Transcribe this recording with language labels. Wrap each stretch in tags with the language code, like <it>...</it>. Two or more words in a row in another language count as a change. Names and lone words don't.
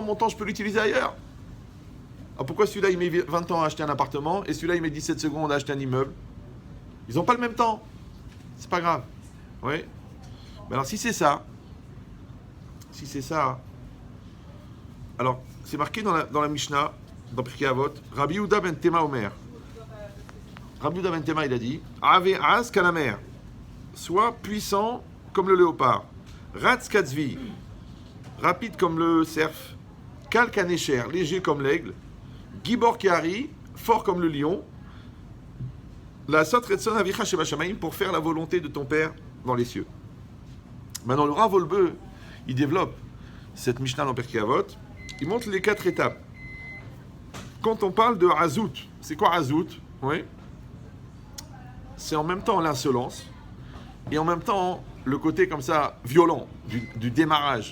<fr>Mon temps, je peux l'utiliser ailleurs. Alors pourquoi celui-là, il met 20 ans à acheter un appartement et celui-là, il met 17 secondes à acheter un immeuble? Ils n'ont pas le même temps. C'est pas grave. Oui. Mais alors, si c'est ça, alors, c'est marqué dans la Mishnah, dans Pirkei Avot, Rabbi Yehuda ben Tema Omer. Rabbi Yehuda ben Tema, il a dit,</fr> <he>הוי עז כנמר,</he> <fr>sois puissant comme le léopard,</fr> <he>רץ כצבי,</he> <fr>rapide comme le cerf,</fr> <he>קל כנשר,</he> <fr>léger comme l'aigle,</fr> <he>גבור כארי,</he> <fr>fort comme le lion,</fr> <he>לעשות רצון אביך שבשמים,</he> <fr>pour faire la volonté de ton père dans les cieux. Maintenant, le Rav Wolbe, il développe cette Mishnah dans Pirkei Avot, il montre les 4 étapes. Quand on parle de Azout, c'est quoi Azout? Oui. C'est en même temps l'insolence et en même temps le côté comme ça violent du démarrage.</fr>